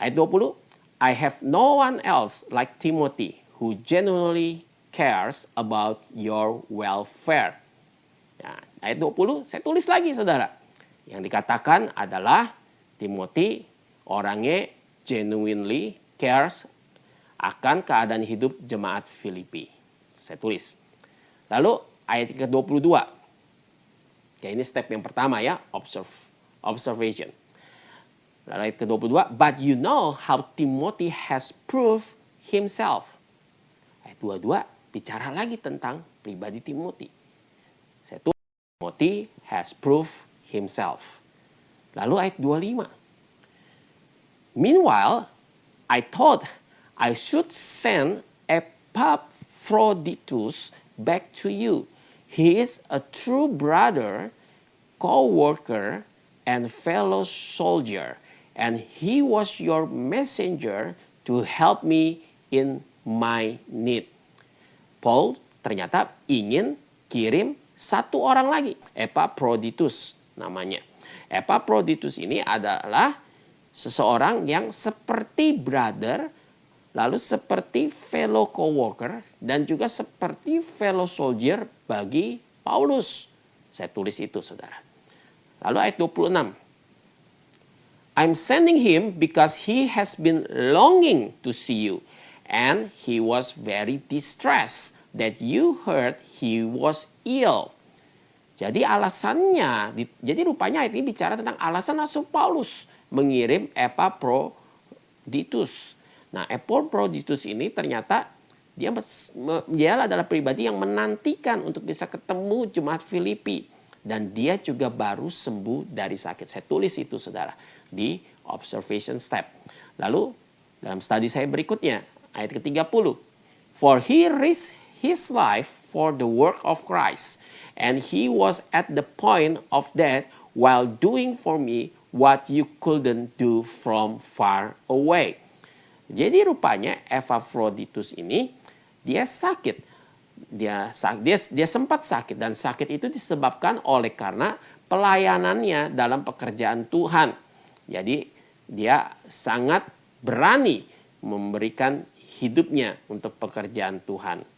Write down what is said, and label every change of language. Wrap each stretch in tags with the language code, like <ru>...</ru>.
<id>Ayat 20,</id> <en>I have no one else like Timothy who genuinely cares about your welfare.</en> <id>Ya, ayat 20 saya tulis lagi saudara. Yang dikatakan adalah Timothy orangnya</id> <en>genuinely cares</en> <id>akan keadaan hidup jemaat Filipi. Saya tulis. Lalu ayat ke-22. Ya, ini step yang pertama ya, observation. Lalu ayat ke-22,</id> <en>but you know how Timothy has proved himself.</en> <id>Ayat 22 bicara lagi tentang pribadi Timothy. Saya tulis,</id> <en>Timothy has proved himself.</en> <id>Lalu ayat 25.</id> <en>Meanwhile, I thought I should send Epaphroditus back to you. He is a true brother, co-worker, and fellow soldier, and he was your messenger to help me in my need.</en> <id>Paul ternyata ingin kirim satu orang lagi, Epaphroditus namanya. Epaphroditus ini adalah seseorang yang seperti brother, lalu seperti</id> <en>fellow co-worker,</en> <id>dan juga seperti</id> <en>fellow soldier</en> <id>bagi Paulus. Saya tulis itu, saudara. Lalu ayat 26.</id> <en>I'm sending him because he has been longing to see you, and he was very distressed that you heard he was ill.</en> <id>Jadi alasannya, jadi rupanya ayat ini bicara tentang alasan Rasul Paulus mengirim Epaphroditus. Nah, Epaphroditus ini ternyata dia adalah pribadi yang menantikan untuk bisa ketemu jemaat Filipi. Dan dia juga baru sembuh dari sakit. Saya tulis itu, saudara, di observation step. Lalu, dalam studi saya berikutnya, ayat ke-30.</id> <en>For he risked his life for the work of Christ, and he was at the point of death while doing for me what you couldn't do from far away.</en> <id>Jadi rupanya Epaphroditus ini dia sakit. Dia sempat sakit, dan sakit itu disebabkan oleh karena pelayanannya dalam pekerjaan Tuhan. Jadi dia sangat berani memberikan hidupnya untuk pekerjaan Tuhan.</id>